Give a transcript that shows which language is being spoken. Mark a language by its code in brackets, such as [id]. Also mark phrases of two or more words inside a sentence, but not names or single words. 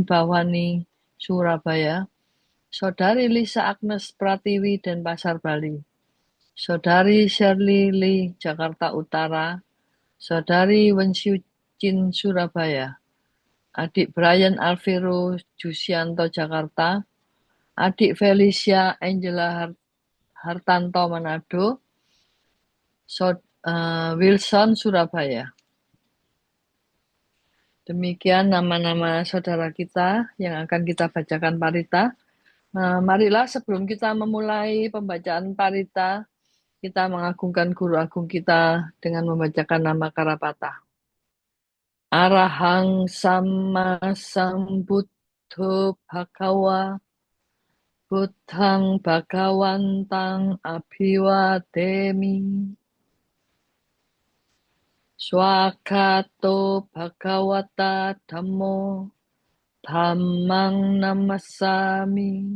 [id] Bawani Surabaya, Saudari Lisa Agnes Pratiwi Denpasar Bali, Saudari Shirley Lee Jakarta Utara, Saudari Wenshu Chin Surabaya, Adik Brian Alvero Jusianto Jakarta, Adik Felicia Angela Hartanto Manado, Wilson Surabaya. Demikian nama-nama saudara kita yang akan kita bacakan parita. Marilah sebelum kita memulai pembacaan parita, kita mengagungkan guru agung kita dengan membacakan nama Karapata. [pi] Arahang Sama Sambuddho Bhagawa Buddhang Bhagawantang Abhiwademi. Swakato Bhagawata Dhammo Dhammang Namasami.